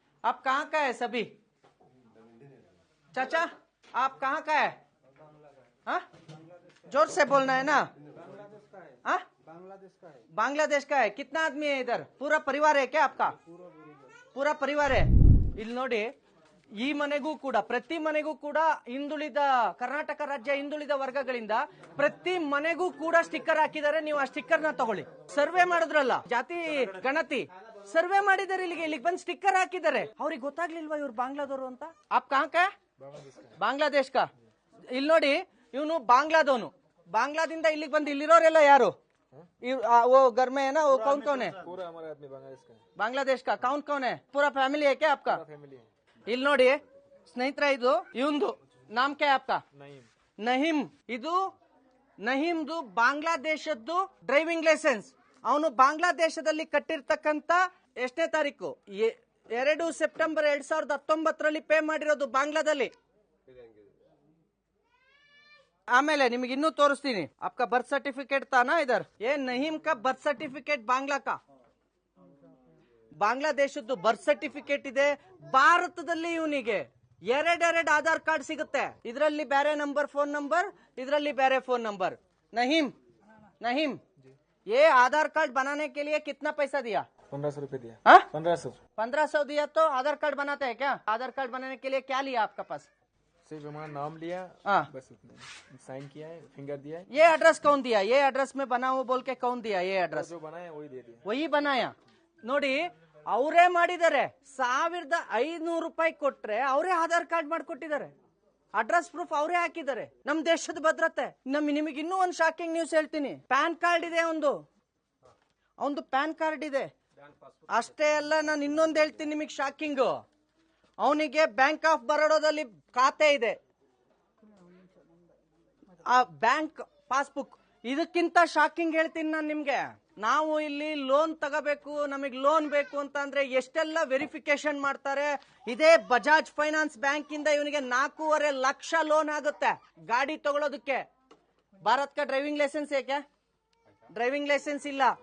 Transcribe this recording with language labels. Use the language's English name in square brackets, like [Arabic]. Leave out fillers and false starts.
[Hindi] आप कहाँ का है सभी? चाचा आप कहाँ का है? हाँ जोर से बोलना है ना। हाँ बांग्लादेश का है। कितना आदमी है इधर? पूरा परिवार है क्या आपका? पूरा परिवार है। [Kannada] ಇಲ್ಲಿ ನೋಡಿ, ಈ ಮನೆಗೂ ಕೂಡ ಪ್ರತಿ ಮನೆಗೂ ಕೂಡ ಹಿಂದುಳಿದ ಕರ್ನಾಟಕ ರಾಜ್ಯ ಹಿಂದುಳಿದ ವರ್ಗಗಳಿಂದ ಪ್ರತಿ ಮನೆಗೂ ಕೂಡ ಸ್ಟಿಕ್ಕರ್ ಹಾಕಿದ್ದಾರೆ. ನೀವು ಆ ಸ್ಟಿಕ್ಕರ್ ನ ತಗೊಳ್ಳಿ. ಸರ್ವೆ ಮಾಡಿದ್ರಲ್ಲ ಜಾತಿ ಗಣತಿ ಸರ್ವೆ ಮಾಡಿದ್ದಾರೆ, ಇಲ್ಲಿಗೆ ಬಂದು ಸ್ಟಿಕ್ಕರ್ ಹಾಕಿದ್ದಾರೆ. ಅವ್ರಿಗೆ ಗೊತ್ತಾಗ್ಲಿಲ್ವಾ ಇವ್ರು ಬಾಂಗ್ಲಾದವರು ಅಂತ? [Hindi] ಆಪ್ ಕಾಂಕ ಬಾಂಗ್ಲಾದೇಶ್ ಕಾ. [Kannada] ಇಲ್ಲಿ ನೋಡಿ, ಇವನು ಬಾಂಗ್ಲಾದವನು. ಬಾಂಗ್ಲಾದಿಂದ ಇಲ್ಲಿಗೆ ಬಂದು ಇಲ್ಲಿರೋರೆಲ್ಲ ಯಾರು? [Hindi] वो घर में है ना, वो कौन कौन है? पूरा हमारा आदमी बांग्लादेश का कौन कौन है? पूरा फैमिली है क्या आपका? फैमिली है। [Kannada] ಇಲ್ಲಿ ನೋಡಿ ಸ್ನೇಹಿತರೆ, ಇದು ಇವಂದು [Hindi] ನಾಮ್ ಕ್ಯಾ ಆಪ್ಕಾ? ನಹೀಂ. [Kannada] ಇದು ನಹೀಮ್ದು ಬಾಂಗ್ಲಾದೇಶದ್ದು ಡ್ರೈವಿಂಗ್ ಲೈಸೆನ್ಸ್. ಅವನು ಬಾಂಗ್ಲಾದೇಶದಲ್ಲಿ ಕಟ್ಟಿರ್ತಕ್ಕಂತ ಎಷ್ಟನೇ ತಾರೀಕು? 2 ಸೆಪ್ಟೆಂಬರ್ 2019 ಪೇ ಮಾಡಿರೋದು ಬಾಂಗ್ಲಾದಲ್ಲಿ. ಆಮೇಲೆ ನಿಮಗೆ ಇನ್ನೂ ತೋರಿಸ್ತೀನಿ. [Hindi] आपका बर्थ सर्टिफिकेट था ना इधर? ये नहीम का बर्थ सर्टिफिकेट बांग्ला का. [Kannada] ಬಾಂಗ್ಲಾದೇಶದ್ದು ಬರ್ತ್ ಸರ್ಟಿಫಿಕೇಟ್ ಇದೆ. ಭಾರತದಲ್ಲಿ ಇವನಿಗೆ 2 ಆಧಾರ್ ಕಾರ್ಡ್ ಸಿಗುತ್ತೆ. ಇದರಲ್ಲಿ ಬೇರೆ ನಂಬರ್ ಫೋನ್ ನಂಬರ್, ಇದರಲ್ಲಿ ಬೇರೆ ಫೋನ್ ನಂಬರ್. [Hindi] नहीम ये आधार कार्ड बनाने के लिए कितना पैसा दिया? 1500 रुपए दिया। 1500 दिया तो आधार कार्ड बनाते हैं क्या? आधार कार्ड बनाने के लिए क्या लिया आपका पास? सिर्फ हमारा नाम लिया, बस उतना। साइन किया है, फिंगर दिया है। ये एड्रेस कौन दिया? ये एड्रेस में बनाओ बोल के कौन दिया? ये एड्रेस जो बनाया वही दे दिया। वही बनाया [Kannada] ನೋಡಿ. ಅವರೇ ಮಾಡಿದ್ದಾರೆ. 1500 ರೂಪಾಯಿ ಕೊಟ್ರೆ ಅವರೇ ಆಧಾರ್ ಕಾರ್ಡ್ ಮಾಡ್ಕೊಟ್ಟಿದ್ದಾರೆ. ಅಡ್ರೆಸ್ ಪ್ರೂಫ್ ಅವರೇ ಹಾಕಿದ್ದಾರೆ. ನಮ್ ದೇಶದ ಭದ್ರತೆ. ನಿಮಗೆ ಇನ್ನೂ ಒಂದು ಶಾಕಿಂಗ್ ನ್ಯೂಸ್ ಹೇಳ್ತೀನಿ. ಪ್ಯಾನ್ ಕಾರ್ಡ್ ಇದೆ ಒಂದು ಪ್ಯಾನ್ ಕಾರ್ಡ್ ಇದೆ. ಅಷ್ಟೇ ಅಲ್ಲ, ನಾನು ಇನ್ನೊಂದು ಹೇಳ್ತೀನಿ ನಿಮಗೆ ಶಾಕಿಂಗ್. ಅವನಿಗೆ ಬ್ಯಾಂಕ್ ಆಫ್ ಬರೋಡಾದಲ್ಲಿ ಖಾತೆ ಇದೆ, ಆ ಬ್ಯಾಂಕ್ ಪಾಸ್ಬುಕ್. ಇದಕ್ಕಿಂತ ಶಾಕಿಂಗ್ ಹೇಳ್ತೀನಿ ನಾನು ನಿಮ್ಗೆ. ನಾವು ಇಲ್ಲಿ ಲೋನ್ ತಗೋಬೇಕು, ನಮಗೆ ಲೋನ್ ಬೇಕು ಅಂತ ಅಂದ್ರೆ ಎಷ್ಟೆಲ್ಲ ವೆರಿಫಿಕೇಶನ್ ಮಾಡ್ತಾರೆ. ಇದೇ ಬಜಾಜ್ ಫೈನಾನ್ಸ್ ಬ್ಯಾಂಕ್ ಇಂದ ಇವನಿಗೆ 4.5 ಲಕ್ಷ ಲೋನ್ ಆಗುತ್ತೆ ಗಾಡಿ ತಗೊಳ್ಳೋದಕ್ಕೆ. [Hindi] ಭಾರತ್ का ड्राइविंग लाइसेंस है क्या? ड्राइविंग लाइसेंस [Kannada] ಇಲ್ಲ.